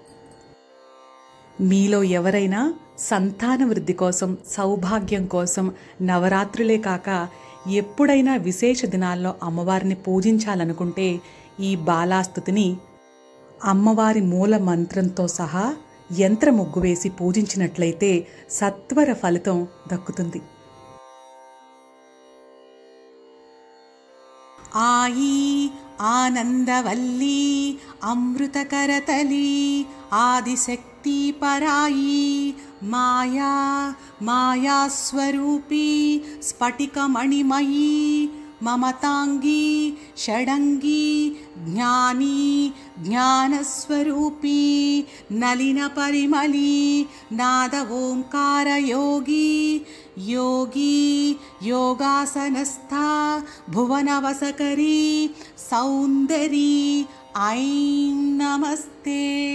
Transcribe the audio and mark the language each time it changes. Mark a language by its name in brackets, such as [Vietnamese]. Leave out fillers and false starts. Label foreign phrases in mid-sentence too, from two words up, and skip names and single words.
[Telugu] మీలో ఎవరైనా సంతాన వృద్ధి కోసం, సౌభాగ్యం కోసం నవరాత్రులే కాక ఎప్పుడైనా విశేష దినాల్లో అమ్మవారిని పూజించాలనుకుంటే ఈ బాలాస్తుతిని అమ్మవారి మూల మంత్రంతో సహా యంత్ర ముగ్గు వేసి పూజించినట్లయితే సత్వర ఫలితం దక్కుతుంది. [Sanskrit] आई आनंदवल्ली अमृतकरतली आदिशक्ति पराई माया मायास्वरूपी स्फटिकमणिमयी ममतांगी षडंगी ज्ञानी ज्ञानस्वरूपी नलिन परिमली नाद ओंकार योगी योगी योगासनस्था भुवनवसकरी सौंदरी ऐं नमस्ते